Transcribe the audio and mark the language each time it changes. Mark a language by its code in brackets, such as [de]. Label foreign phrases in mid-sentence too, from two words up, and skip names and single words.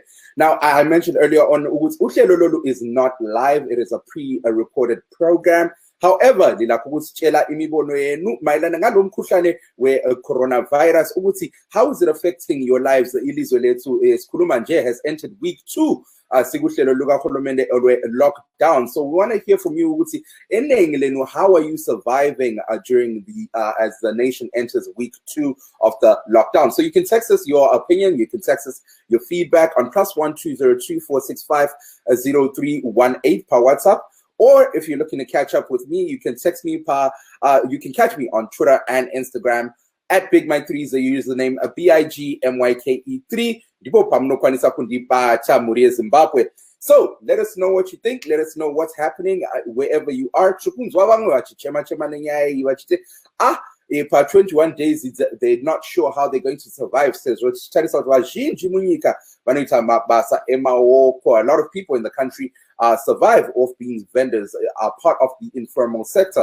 [en] Now, I mentioned earlier on, [nd] uhlelo lolu [en] is not live. It is a pre-recorded program. However, [nd] lilakukusitshela imibono yenu mayelana ngalo mkhuhlane we-coronavirus ukuthi [en] how is it affecting your lives? [nd] Ilizwe lethu sikhuluma nje [en] has entered week 2 [nd] sikuhlelo lukahulumende lockdown. [en] So we want to hear from you [nd] ukuthi eningi lenu, [en] how are you surviving during the as the nation enters week 2 of the lockdown? So you can text us your opinion, you can text us your feedback on +1 202 465 0318 per WhatsApp. Or if you're looking to catch up with me, you can text me. You can catch me on Twitter and Instagram at BigMike3 is the username, BIGMYKE3. [sn] Ndipo pamnokwanisa kundipata muri Zimbabwe. [en] So let us know what you think. Let us know what's happening wherever you are. For 21 days, they're not sure how they're going to survive. Says a lot of people in the country survive off being vendors, are part of the informal sector.